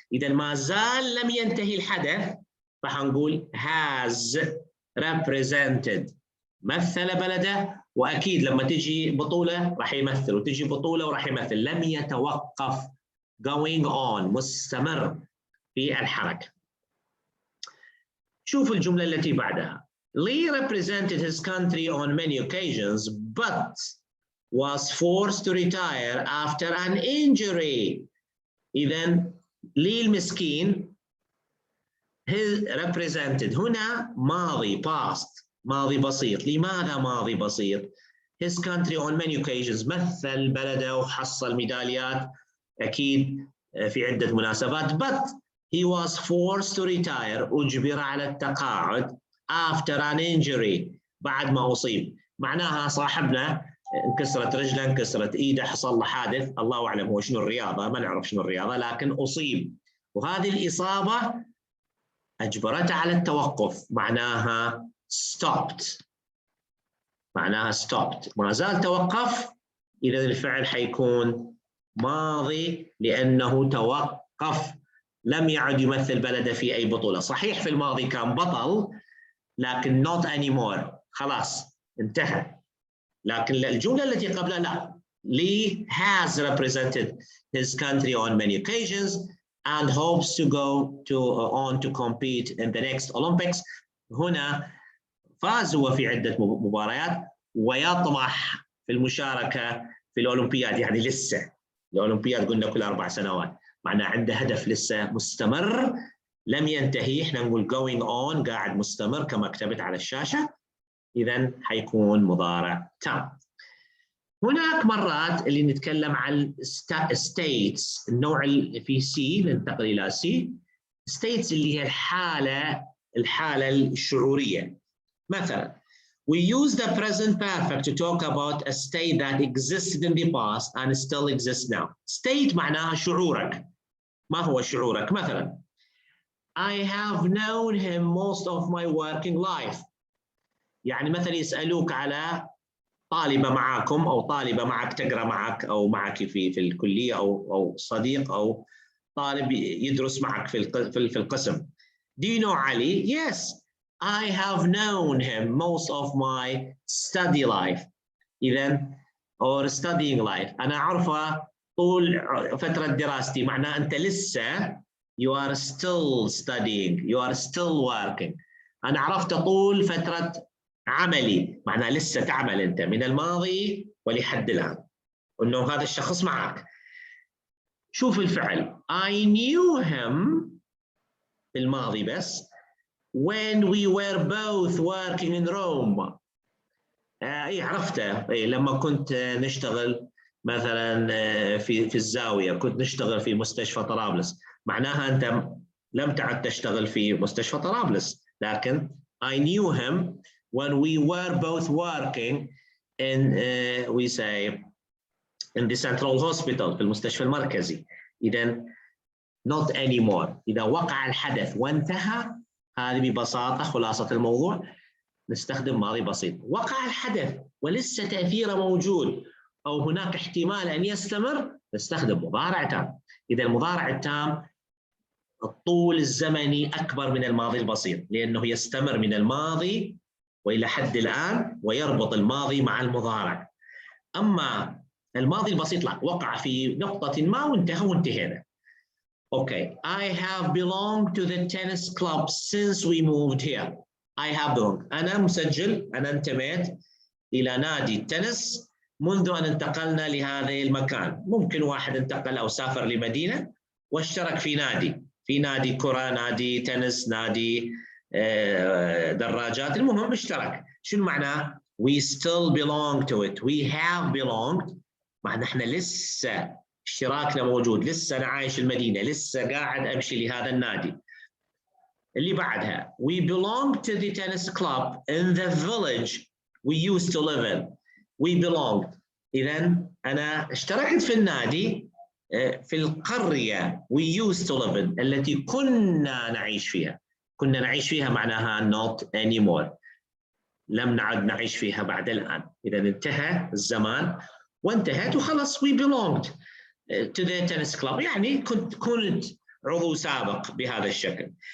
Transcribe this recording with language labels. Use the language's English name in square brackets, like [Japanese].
[Arabic] إذا ما زال لم ينتهي الحدث فحنقول has represented، مثل بلده، وأكيد لما تجي بطولة راح يمثل وتجي بطولة وراح يمثل. لم يتوقف [English] going on [Arabic] مستمر. في الحركة. شوفوا الجملة التي بعدها. [English] Lee represented his country on many occasions but was forced to retire after an injury. [Arabic] إذن لي المسكين represented هنا ماضي past، ماضي بسيط. لماذا ماضي بسيط؟ [English] his country on many occasions، [Arabic] مثل بلده وحصل ميداليات أكيد في عدة مناسبات. [English] but he was forced to retire، [Arabic] أجبر على التقاعد [English] after an injury، [Arabic] بعد ما أصيب. معناها صاحبنا انكسرت رجله، انكسرت ايده، حصل له حادث، الله اعلم هو شنو الرياضه، ما نعرف شنو الرياضه، لكن اصيب، وهذه الاصابه اجبرته على التوقف، معناها stopped، معناها stopped، ما زال توقف. اذا الفعل حيكون ماضي لانه توقف، لم يعد يمثل بلده في اي بطوله. صحيح في الماضي كان بطل لكن [English] not anymore، [Arabic] خلاص انتهى. لكن الجملة التي قبلها لا. [English] Lee has represented his country on many occasions and hopes to go on to compete in the next Olympics. [Arabic] هنا فاز هو في عدة مباريات ويطمح في المشاركة في الأولمبياد، يعني لسه الأولمبياد قلنا كل 4 سنوات، معناه عنده هدف لسه مستمر لم ينتهي. احنا نقول [English] going on، [Arabic] قاعد مستمر كما كتبت على الشاشة. إذن حيكون مضارع تام. هناك مرات اللي نتكلم عن states، النوع اللي في C، ننتقل إلى C. states اللي هي الحالة الشعورية. [English] مثلا we use the present perfect to talk about a state that existed in the past and still exists now. [Arabic] state معناها شعورك. ما هو شعورك؟ مثلا [English] I have known him most of my working life. [Arabic] يعني مثلا يسألوك على طالبة معاكم أو طالبة معك تقرأ معك أو معك في الكلية أو صديق أو طالب يدرس معك في القسم. [English] Do you know Ali? Yes, I have known him most of my study life. إذن or studying life، [Arabic] أنا أعرفه طول فترة دراستي، معناه أنت لسه [English] you are still studying، you are still working. [Arabic] أنا عرفته طول فترة عملي، معناه لسه تعمل أنت من الماضي ولحد الآن، إنه هذا الشخص معك. شوف الفعل [English] I knew him [Arabic] في الماضي بس [English] when we were both working in Rome. [Arabic] عرفته لما كنت نشتغل مثلا في الزاوية، كنت نشتغل في مستشفى طرابلس، معناها أنت لم تعد تشتغل في مستشفى طرابلس، لكن [English] I knew him when we were both working in we say in the central hospital، [Arabic] في المستشفى المركزي. إذن [English] not anymore، [Arabic] إذا وقع الحدث وانتهى، هذه ببساطة خلاصة الموضوع، نستخدم ماضي بسيط. وقع الحدث ولسه تأثيره موجود أو هناك احتمال أن يستمر، نستخدم مضارع تام. إذا المضارع التام الطول الزمني أكبر من الماضي البسيط، لأنه يستمر من الماضي وإلى حد الآن ويربط الماضي مع المضارع. أما الماضي البسيط لا، وقع في نقطة ما وانتهى وانتهينا. [English] Okay, I have belonged to the tennis club since we moved here. I have belonged. [Arabic] أنا مسجل، أنا انتميت إلى نادي التنس منذ أن انتقلنا لهذا المكان. ممكن واحد انتقل أو سافر لمدينة واشترك في نادي كرة، نادي تنس، نادي دراجات، المهم اشترك. شنو معناه؟ [English] We still belong to it. We have belonged، [Arabic] معناه احنا لسه اشتراكنا موجود، لسه أنا عايش المدينة، لسه قاعد أمشي لهذا النادي. اللي بعدها [English] we belong to the tennis club in the village we used to live in. we belonged، [Arabic] إذن أنا اشتركت في النادي في القرية [English] we used to live in [Arabic] التي كنا نعيش فيها. كنا نعيش فيها معناها [English] not anymore، [Arabic] لم نعد نعيش فيها بعد الآن. إذا انتهى الزمان وانتهت وخلص [English] we belonged to the tennis club، [Arabic] يعني كنت عضو سابق بهذا الشكل.